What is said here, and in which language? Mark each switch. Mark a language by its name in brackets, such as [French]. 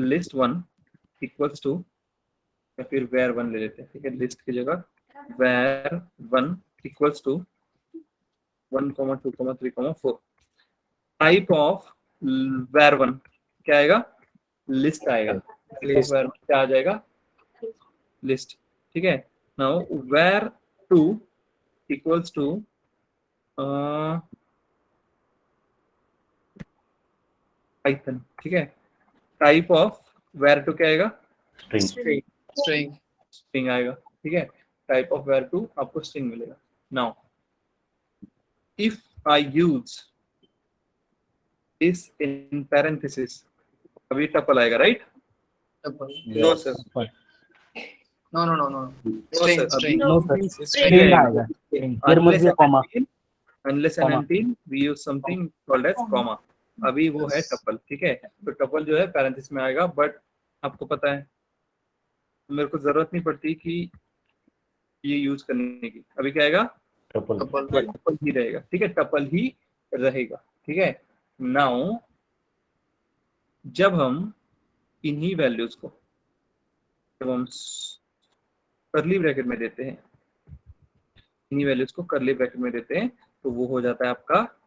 [Hindi] List 1 equals to, या फिर where 1 ले लेते हैं, ठीक है, लिस्ट की जगह [English] where 1 equals to 1, 2, 3, 4. [Hindi] Type of where 1 क्या आएगा? लिस्ट आएगा। [English] List. [Hindi] where क्या आ जाएगा? लिस्ट। ठीक है। [English] Now where 2 equals to Python. [Hindi] ठीक है। टाइप ऑफ where 2 क्या आएगा? [English] String. String. String. [Hindi] स्ट्रिंग आएगा। ठीक है। टाइप ऑफ where 2 आपको स्ट्रिंग मिलेगा। [English] now if I use this in parenthesis, [Hindi] अभी टपल आएगा, right? [English] Double. No, sir. No, no, no, no. No, String, sir. string. No, sir. [Hindi] String आएगा। [English] String. Here must be a comma. unless and until we use something called as comma. [Hindi] अभी वो है tuple. ठीक है। तो tuple जो है parenthesis में आएगा, बट आपको पता है मेरे को जरूरत नहीं पड़ती कि ये यूज करने की। अभी क्या आएगा? [English] Tuple. Double. [Hindi] टपल ही रहेगा। ठीक है। टपल ही रहेगा। ठीक है। नाउ जब हम इन्हीं वैल्यूज को जब हम करली ब्रैकेट में देते हैं, इन्हीं वैल्यूज को करली ब्रैकेट में देते हैं, तो वो हो जाता है आपका